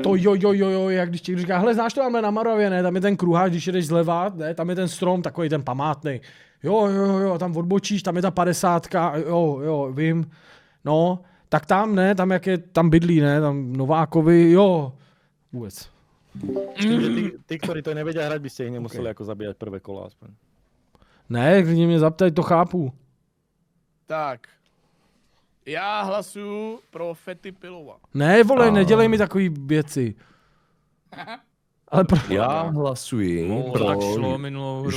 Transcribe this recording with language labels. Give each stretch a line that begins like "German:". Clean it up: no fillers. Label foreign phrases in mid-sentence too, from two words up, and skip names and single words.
Czech: to jo, jak když ti říká, hele, znáš to máme na Moravě, ne, tam je ten kruháč, když jedeš zleva, ne, tam je ten strom, takový ten památný. Jo, tam odbočíš, tam je ta 50, jo, vím. No, tak tam, ne, tam jak je, tam bydlí, ne, tam Novákovi, jo, vůbec.
Slovak: Ty, ktorí to nevedia hrať, by ste ich nemuseli ako zabíjať prvé kolo aspoň.
Czech: Ne, když mě zaptají, to chápu. Tak. Já hlasuju pro Fety Pilova. Ne, vole, nedělej mi takový věci. Ale Já hlasuji pro tak šlo minulou hru.